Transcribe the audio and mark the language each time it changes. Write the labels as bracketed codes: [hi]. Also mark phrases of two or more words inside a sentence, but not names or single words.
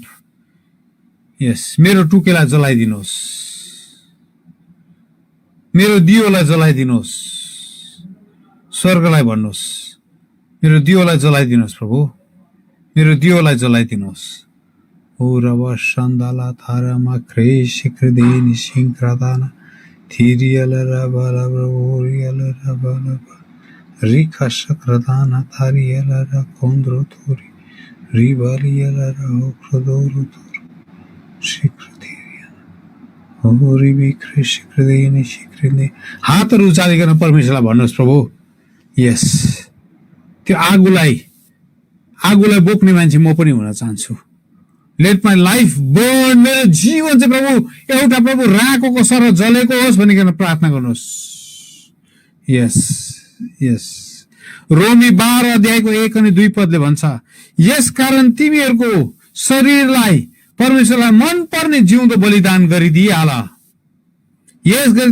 [ne] यस, मेरो टुकेलाई जलाइदिनुहोस्, मेरो दियोलाई जलाइदिनुहोस्। स्वर्गलाई भन्नुहोस् मेरो दियोलाई जलाइदिनुहोस् प्रभु, मेरो दियोलाई जलाइदिनुहोस्। O Rava Shandala Tharama Kresh Krideni Shinkradana Thiriala Rabala Oriala Rabala Rika Shakradana Thariala Kondro Tori Rivaliala Okrodoro Shikradiana Oribi Kresh Krideni Shikrine हातहरु उचालिकन परमेश्वरलाई भन्नुहोस् प्रभु यस त्यो आगोलाई बोक्ने मान्छे म पनि हुन चाहन्छु [en] let my life burn [ne] मेरो जीवन चाहिँ प्रभु एउटा प्रभु राकोको सरह जलेको होस् भनिकन प्रार्थना गर्नुहोस् यस यस रोमी 12 अध्यायको 1 अनि 2 पदले भन्छ यसकारण तिमीहरूको शरीरलाई परमेश्वरलाई मन पर्ने जिउँदो बलिदान गरिदिइहाल यस गरी